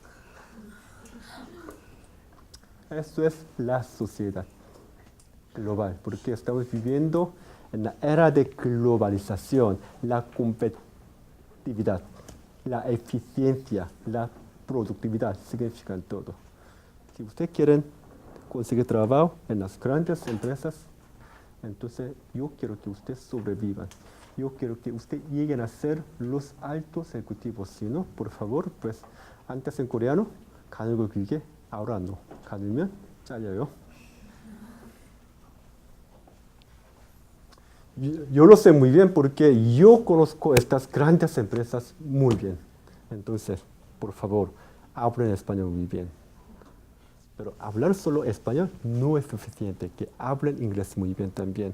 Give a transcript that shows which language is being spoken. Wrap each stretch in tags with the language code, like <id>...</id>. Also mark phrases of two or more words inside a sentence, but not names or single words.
<es>Esto es la sociedad global, porque estamos viviendo en la era de globalización, la competitividad, la eficiencia, la productividad significan todo. Si ustedes quieren conseguir trabajo en las grandes empresas, entonces yo quiero que ustedes sobrevivan. yo quiero que usted lleguen a ser los altos ejecutivos. Si no, por favor, pues antes en coreano,</es> <ko>가늘고 길게,</ko> <es>ahora no.</es> <ko>가늘면 잘려요.</ko> <es>Yo lo sé muy bien porque yo conozco estas grandes empresas muy bien. Entonces, por favor, hablen español muy bien. Pero hablar solo español no es suficiente, que hablen inglés muy bien también.</es>